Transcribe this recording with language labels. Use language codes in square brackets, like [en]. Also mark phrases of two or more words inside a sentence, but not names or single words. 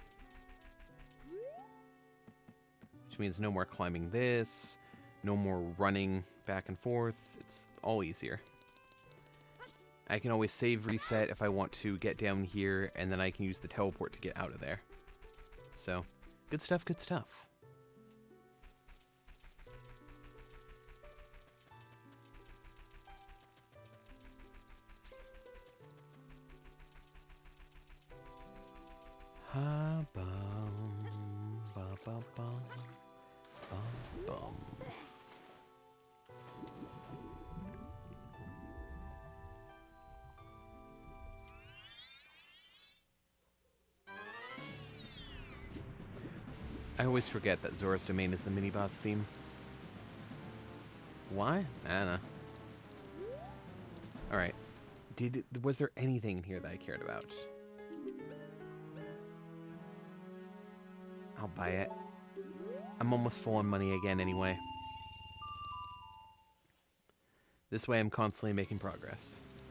[en] Which means no more climbing this, no more running back and forth. It's all easier. I can always save reset if I want to get down here, and then I can use the teleport to get out of there. So, good stuff, good stuff. Ha bum ba ba bum bum bum. I always forget that Zora's Domain is the mini-boss theme. Why? I don't know. Alright. Was there anything in here that I cared about? I'll buy it. I'm almost full on money again anyway. This way I'm constantly making progress.